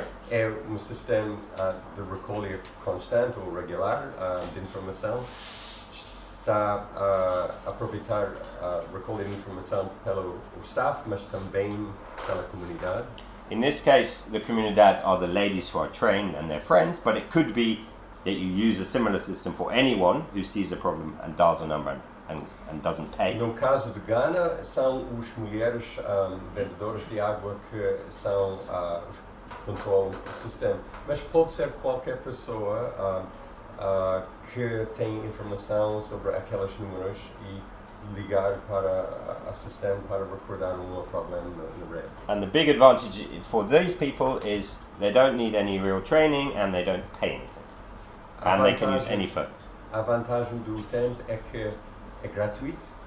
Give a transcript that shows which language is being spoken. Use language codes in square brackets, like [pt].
[pt] É um sistema de recolha constante ou regular de informação. Está a aproveitar a recolher informação pelo staff, mas também pela comunidade. [en] In this case, the comunidade are the ladies who are trained and their friends, but it could be that you use a similar system for anyone who sees a problem and dials a number and doesn't pay. [pt] No caso de Ghana, são os mulheres vendedores de água que são os que controlam o sistema. Mas pode ser qualquer pessoa que tem informação sobre aqueles números e ligar para a sistema para recordar um problema na rede. [en] And the big advantage for these people is they don't need any real training and they don't pay anything. And they can use any phone. [pt] A vantagem do utente é que é gratuito.